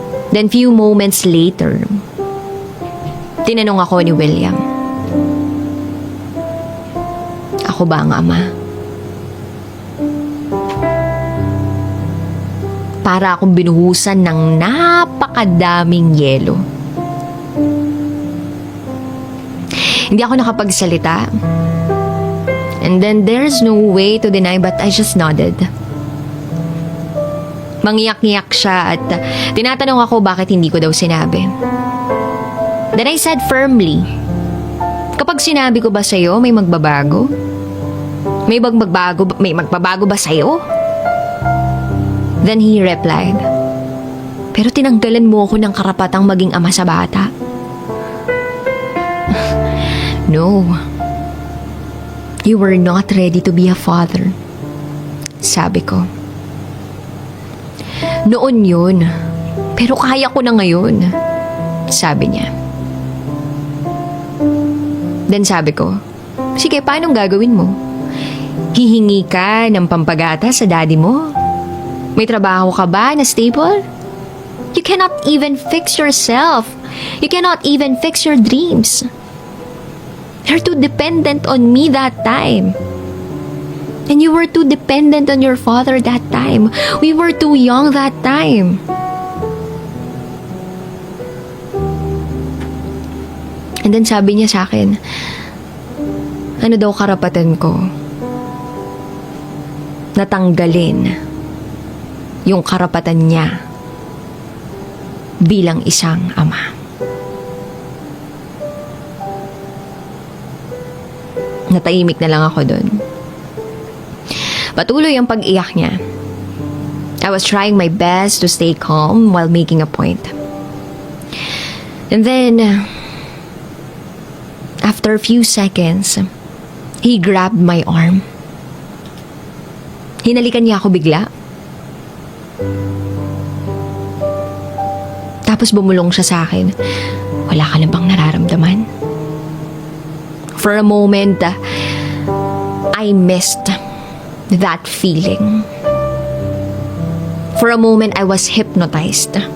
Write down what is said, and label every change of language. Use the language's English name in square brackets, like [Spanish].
[Filipino] Then few moments later, tinanong ako ni William, ako ba ang ama? Para akong binuhusan ng napakadaming yelo. Hindi ako nakapagsalita. [English] And then there's no way to deny but I just nodded. [Filipino] Mangiyak-ngiyak siya at tinatanong ako bakit hindi ko daw sinabi. [English] Then I said firmly, [Filipino] kapag sinabi ko ba sa'yo may magbabago? May magbabago ba sa'yo? [English] Then he replied, [Filipino] pero tinanggalan mo ako ng karapatang maging ama sa bata. [English] No. You were not ready to be a father. [Filipino] Sabi ko. Noon yun. Pero kaya ko na ngayon. Sabi niya. Then sabi ko, sige, paanong gagawin mo? Hihingi ka ng pampagata sa daddy mo? May trabaho ka ba na stable? [English] You cannot even fix yourself. You cannot even fix your dreams. You're too dependent on me that time. And you were too dependent on your father that time. We were too young that time. And then [Filipino] sabi niya sa akin, ano daw karapatan ko? Natanggalin yung karapatan niya bilang isang ama. Natahimik na lang ako dun. Patuloy ang pag-iyak niya. [English] I was trying my best to stay calm while making a point. And then, after a few seconds, he grabbed my arm. [Filipino] Hinalikan niya ako bigla. Tapos bumulong siya sa akin. Wala ka na bang nararamdaman? [English] For a moment, I missed that feeling. For a moment, I was hypnotized.